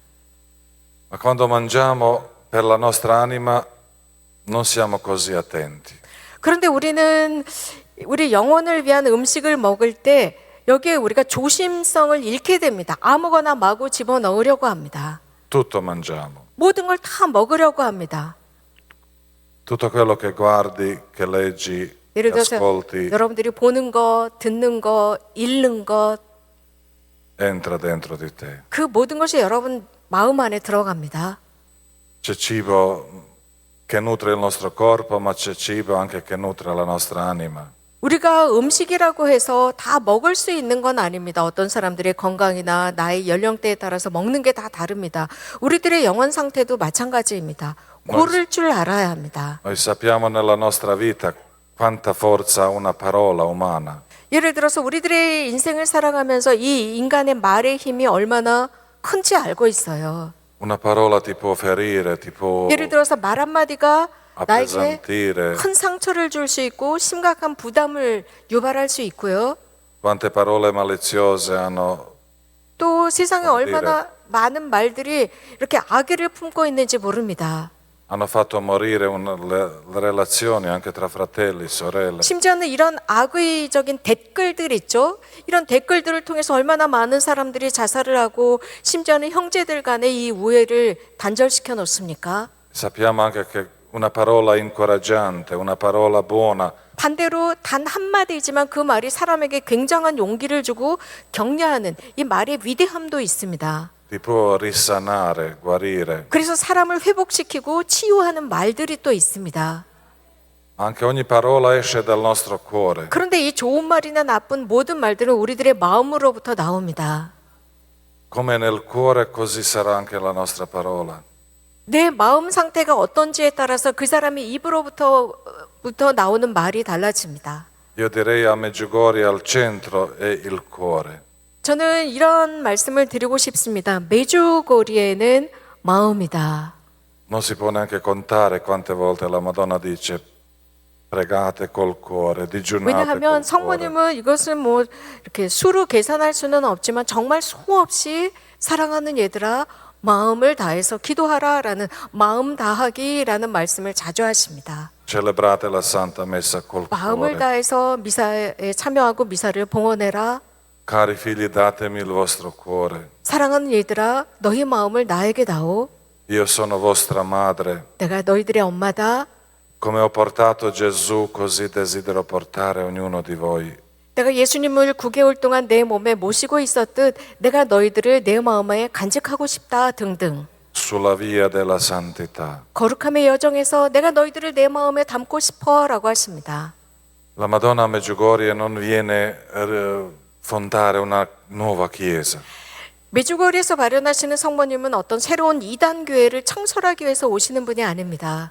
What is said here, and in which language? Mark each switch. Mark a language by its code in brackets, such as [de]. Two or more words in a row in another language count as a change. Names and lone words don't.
[it] Ma quando mangiamo per la nostra anima non siamo così attenti. [ko] 그런데 우리는 우리 영혼을 위한 음식을 먹을 때 여기에 우리가 조심성을 잃게 됩니다. 아무거나 마구 집어넣으려고 합니다. [it] Tutto mangiamo. [ko] 모든 걸 다 먹으려고 합니다. [it] Tutto quello che guardi, che leggi, [ko] 예를 [it] che [ko] 들어서 [it] ascolti [ko] 여러분들이 보는 것, 듣는 것, 읽는 것, [it] entra dentro di te. [ko] 그 모든 것이 여러분 마음 안에 들어갑니다. [it] C'è cibo che nutre il nostro corpo, ma c'è cibo anche che nutre la nostra anima. [ko] 우리가 음식이라고 해서 다 먹을 수 있는 건 아닙니다. 어떤 사람들의 건강이나 나의 연령대에 따라서 먹는 게 다 다릅니다. 우리들의 영혼 상태도 마찬가지입니다. 고를 줄 알아야 합니다. [it] Noi sappiamo nella nostra vita quanta forza ha una parola umana. [ko] 예를 들어서 우리들의 인생을 살아가면서 이 인간의 말의 힘이 얼마나 큰지 알고 있어요. [it] Una parola ti può ferire, ti può [ko] 예를 들어서 말 한마디가 나에게 [it] appesantire. [ko] 큰 상처를 줄 수 있고 심각한 부담을 유발할 수 있고요. [it] Quante parole maliziose hanno [ko] 또 세상에 [it] dire. [ko] 얼마나 많은 말들이 이렇게 악의를 품고 있는지 모릅니다. [it] hanno fatto morire le relazioni anche tra fratelli, sorelle. [ko] 심지어는 이런 악의적인 댓글들 있죠. 이런 댓글들을 통해서 얼마나 많은 사람들이 자살을 하고 심지어는 형제들 간의 이 우애를 단절시켜 놓습니까? [it] Sappiamo anche che una parola incoraggiante, una parola buona [ko] 반대로 단 한마디이지만 그 말이 사람에게 굉장한 용기를 주고 격려하는 이 말의 위대함도 있습니다. [it] ti può risanare, guarire. [ko] 그래서 사람을 회복시키고 치유하는 말들이 또 있습니다. [it] Anche ogni parola esce dal nostro cuore. [ko] 그런데 이 좋은 말이나 나쁜 모든 말들은 우리들의 마음으로부터 나옵니다. [it] Come nel cuore, così sarà anche la nostra parola. [ko] 내 마음 상태가 어떤지에 따라서 그 사람의 입으로부터 나오는 말이 달라집니다. [it] Io direi a Medjugorje al centro è il cuore. [ko] 저는 이런 말씀을 드리고 싶습니다. 메주고리에는 마음이다. [it] Non si può neanche contare quante volte la Madonna dice pregate col cuore, digiunate [ko] 왜냐하면 [it] col cuore. [ko] 성모님은 이것을 뭐 이렇게 수로 계산할 수는 없지만 정말 수없이 사랑하는 얘들아 마음을 다해서 기도하라라는 마음 다하기라는 말씀을 자주 하십니다. [it] Celebrate la Santa Messa col [ko] 마음을 [it] cuore. [ko] 다해서 미사에 참여하고 미사를 봉헌해라. [it] Cari figli, datemi il vostro cuore. [ko] 사랑하는 얘들아 너희 마음을 나에게 다오. [it] Io sono vostra madre. [ko] 내가 너희들의 엄마다. [it] Come ho portato Gesù, così desidero portare ognuno di voi. [ko] 내가 예수님을 9개월 동안 내 몸에 모시고 있었듯 내가 너희들을 내 마음에 간직하고 싶다 등등. [it] Sulla via della santità. [ko] 거룩함의 여정에서 내가 너희들을 내 마음에 담고 싶어라고 하십니다. [it] La Madonna a Medjugorje non viene a fondare una nuova chiesa. [ko] 메주거리에서 발현하시는 성모님은 어떤 새로운 이단 교회를 창설하기 위해서 오시는 분이 아닙니다.